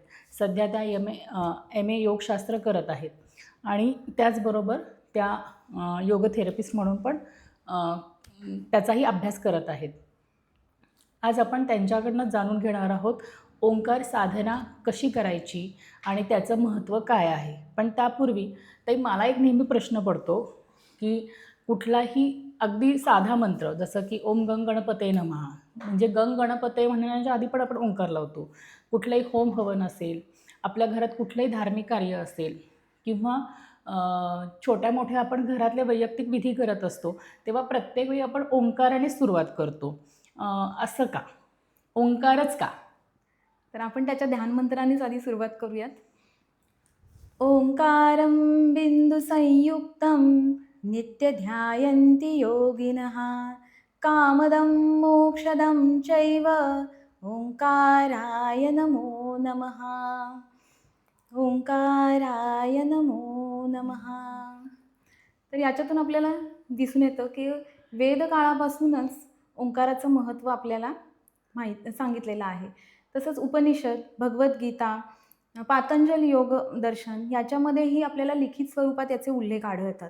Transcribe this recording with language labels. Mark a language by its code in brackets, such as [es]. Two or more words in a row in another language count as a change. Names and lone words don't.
[mr] सध्या त्या MA योगशास्त्र करत आहेत आणि त्याचबरोबर त्या योग थेरपिस्ट म्हणून पण त्याचाही अभ्यास करत आहेत. आज आपण त्यांच्याकडनं जाणून घेणार आहोत ओंकार साधना कशी करायची आणि त्याचं महत्त्व काय आहे. पण त्यापूर्वी ताई मला एक नेहमी प्रश्न पडतो की कुठलाही अगदी साधा मंत्र जसं की [sa] ओम गंग गणपते नमः, [mr] म्हणजे [sa] गंग गणपते [mr] म्हणण्याच्या आधी पण आपण ओंकार लावतो. कुठलंही होम हवन असेल, आपल्या घरात कुठलंही धार्मिक कार्य असेल किंवा छोट्या मोठ्या आपण घरातले वैयक्तिक विधी करत असतो तेव्हा प्रत्येक वेळी आपण ओंकाराने सुरुवात करतो. असं का? ओंकारच का? तर आपण त्याच्या ध्यानमंत्रानेच आधी सुरुवात करूयात. [sa] ओंकारं बिंदु संयुक्तं नित्य ध्यायन्ति योगिनः कामदं मोक्षदं चैव ओंकाराय नमो नमः. ओंकाराय नमो नमः. [mr] तर याच्यातून आपल्याला दिसून येतं की वेद काळापासूनच ओंकाराचं महत्त्व आपल्याला सांगितलेलं आहे. तसंच उपनिषद, भगवद्गीता, पातंजल योग दर्शन याच्यामध्येही आपल्याला लिखित स्वरूपात याचे उल्लेख आढळतात.